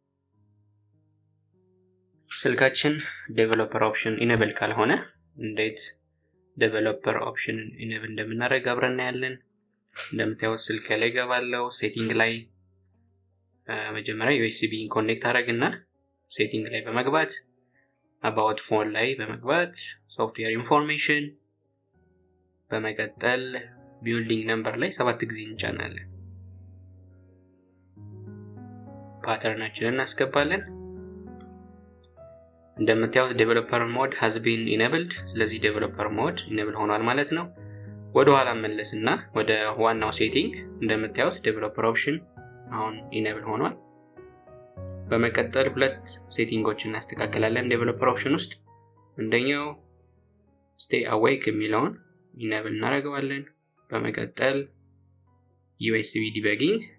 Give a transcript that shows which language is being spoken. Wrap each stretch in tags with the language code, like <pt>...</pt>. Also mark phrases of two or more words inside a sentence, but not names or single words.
<am>ስልካችን</am> <en>developer option enable</en> <am>ካልሆነ እንዴት</am> <en>developer option enable</en> <am>እንደምናደርግ አብረን እናያለን። እንደምታዩት ስልክ ላይ ገባለው። ሴቲንግ ላይ መጀመሪያ USB ኮኔክት አደረግና ሴቲንግ ላይ በመግባት</am> <en>about phone</en> <am>ላይ በመግባት</am> <en>software information</en> <am>በመቀጠል</am> <en>building number</en> <am>ላይ 7 ጊዜ እንጫናለን። ፓተርናችንን እናስገባለን። እንደምታዩት</am> <en>developer mode has been enabled።</en> <am>ስለዚህ</am> <en>developer mode enable</en> <am>ሆኗል ማለት ነው። ወደ ኋላ መለስና ወደ ዋናው ሴቲንግ እንደምታዩት</am> <en>developer option</en> <am>አሁን ኢኔብል ሆኗል። በመቀጠል ሁለት ሴቲንጎችን እናስተካክላለን</am> <en>developer option</en> <am>ውስጥ። አንደኛው</am> <en>stay awake</en> <am>የሚለውን ኢኔብል እናደርገዋለን። በመቀጠል</am> <en>USB debugging</en>